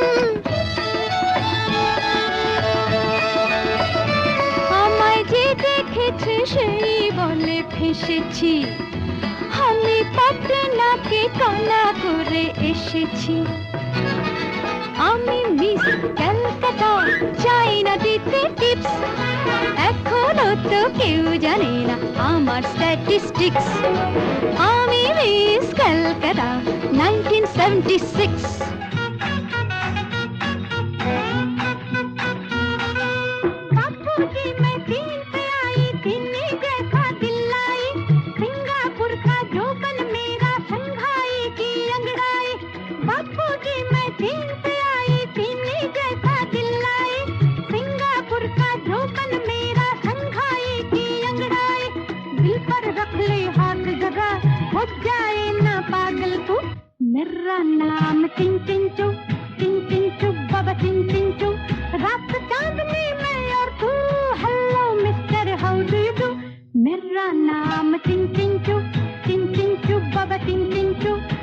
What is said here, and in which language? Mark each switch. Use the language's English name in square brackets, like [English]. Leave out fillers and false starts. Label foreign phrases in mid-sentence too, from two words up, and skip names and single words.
[Bangla] আমায় যে দেখেছে সেই বলে ফেসেছি, আমি পাটনাকে কলা করে এসেছি। আমি মিস ক্যালকাটা, চাই না দিতে টিপস। এখনো তো কেউ জানে না আমার স্ট্যাটিস্টিক্স। আমি মিস ক্যালকাটা 1976। [Hindi] बापूजी मैं दिन पे आई, दिल्ली जैसा दिल लाई। सिंगापुर का जोबन मेरा शंघाई की अंगड़ाई। बापूजी मैं दिन पे आई, दिल्ली जैसा दिल लाई। सिंगापुर का जोबन मेरा शंघाई की अंगड़ाई। दिल पर रख ले हाथ जरा, हो जाए ना पागल तू। मेरा नाम चिन चिंचू, चिन चिंचू बाबा चिन चिंचू। रात चांदनी में और तू, [English] hello mister how do you do. [Hindi] मेरा नाम चिन चिंचू, चिन चिंचू बाबा चिन चिंचू।